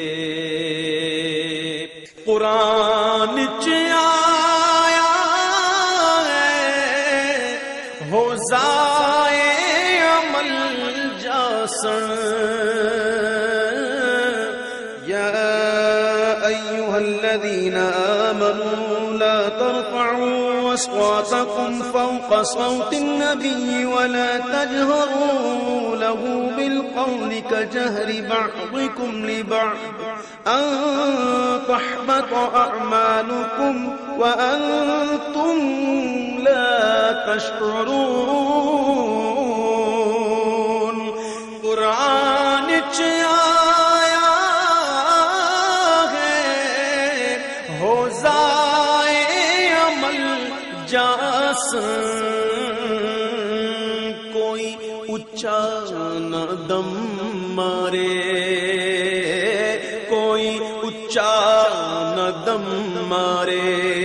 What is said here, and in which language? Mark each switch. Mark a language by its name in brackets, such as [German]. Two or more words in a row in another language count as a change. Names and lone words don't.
[Saraiki] قرآن چ آیا ہے ہو ضائع عمل جاسن [Arabic] یا ایھا الذین آمنوا لا ترفعوا أصواتكم فوق صوت النبي ولا تجهروا له بالقول كجهر بعضكم لبعض أن تحبط أعمالكم وأنتم لا تشعرون [Saraiki] قرآن آیا ہے ہو ضائع عمل جاسن کوئی اچا نہ دم مارے کوئی اچا نہ دم مارے